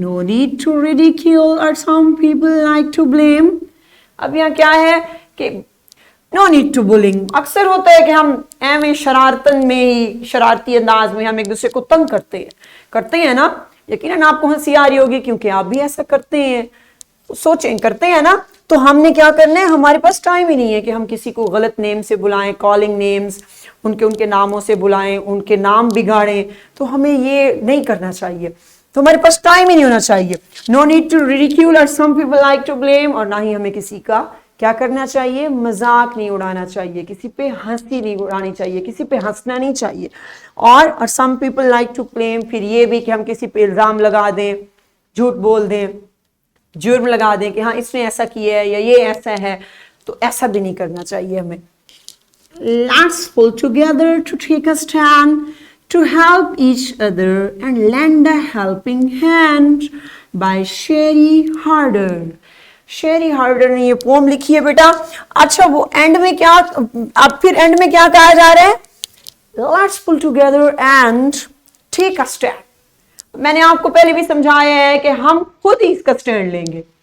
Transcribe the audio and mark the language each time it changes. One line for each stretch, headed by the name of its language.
English: No need to ridicule or some people like to blame.
Urdu: اب یہاں کیا ہے کہ
English: no need to bullying.
Urdu: اکثر ہوتا ہے کہ ہم ایویں شرارتن میں ہی، شرارتی انداز میں ہم ایک دوسرے کو تنگ کرتے ہیں نا. یقیناً آپ کو ہنسی آ رہی ہوگی کیونکہ آپ بھی ایسا کرتے ہیں. سوچیں، کرتے ہیں نا. تو ہم نے کیا کرنا ہے؟ ہمارے پاس ٹائم ہی نہیں ہے کہ ہم کسی کو غلط نیم سے بلائیں، کالنگ نیمز، ان کے ناموں سے بلائیں، ان کے نام بگاڑیں. تو ہمیں یہ نہیں کرنا چاہیے. تو ہمارے پاس ٹائم ہی نہیں ہونا چاہیے.
English: No need to ridicule اور some people like to blame.
Urdu: اور نہ ہی ہمیں کسی کا کیا کرنا چاہیے؟ مذاق نہیں اڑانا چاہیے، کسی پہ ہنسی نہیں اڑانی چاہیے، کسی پہ ہنسنا نہیں چاہیے. اور
English: some people like to blame,
Urdu: پھر یہ بھی کہ ہم کسی پہ الزام لگا دیں، جھوٹ بول دیں، جرم لگا دیں کہ ہاں اس نے ایسا کیا ہے یا یہ ایسا ہے. تو ایسا بھی نہیں کرنا چاہیے ہمیں.
English: Let's pull together to take a stand, to help each other and lend a helping hand by Sherry Harder.
Urdu: Sherry harder نے یہ پوم لکھی ہے بیٹا. اچھا، وہ اینڈ میں کیا، اب پھر اینڈ میں کیا کہا جا رہا ہے؟
English: Let's pull together and take a stand.
Urdu: میں نے آپ کو پہلے بھی سمجھایا ہے کہ ہم خود ہی اس کا سٹینڈ لیں گے.